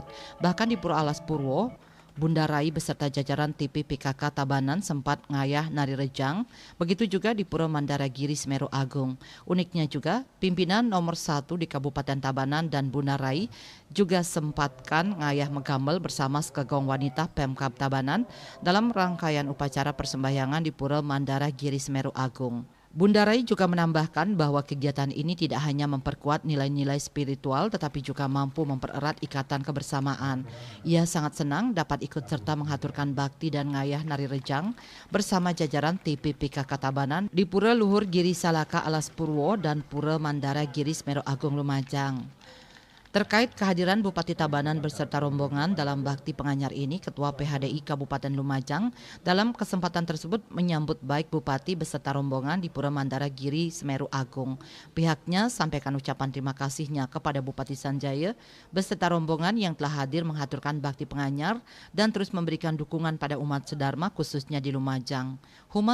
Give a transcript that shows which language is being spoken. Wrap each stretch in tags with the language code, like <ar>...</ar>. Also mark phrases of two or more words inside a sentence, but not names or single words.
<id>Bahkan di Pura Alas Purwo, Bunda Rai beserta jajaran TV PKK Tabanan sempat</id> <ban>ngayah nari rejang,</ban> <id>begitu juga di Pura Mandara Giri Semeru Agung. Uniknya juga, pimpinan nomor 1 di Kabupaten Tabanan dan Bunda Rai juga sempatkan</id> <ban>ngayah megambel</ban> <id>bersama sekegong wanita Pemkab Tabanan dalam rangkaian upacara persembahyangan di Pura Mandara Giri Semeru Agung. Bunda Rai juga menambahkan bahwa kegiatan ini tidak hanya memperkuat nilai-nilai spiritual tetapi juga mampu mempererat ikatan kebersamaan. Ia sangat senang dapat ikut serta mengaturkan bakti dan</id> <ban>ngayah nari rejang</ban> <id>bersama jajaran TPPK Tabanan di Pura Luhur Giri Salaka Alas Purwo dan Pura Mandara Giri Semeru Agung Lumajang. Terkait kehadiran Bupati Tabanan beserta rombongan dalam bakti penganyar ini, Ketua PHDI Kabupaten Lumajang dalam kesempatan tersebut menyambut baik Bupati beserta rombongan di Pura Mandara Giri Semeru Agung. Pihaknya sampaikan ucapan terima kasihnya kepada Bupati Sanjaya beserta rombongan yang telah hadir mengaturkan bakti penganyar dan terus memberikan dukungan pada umat sedharma khususnya di Lumajang.</id>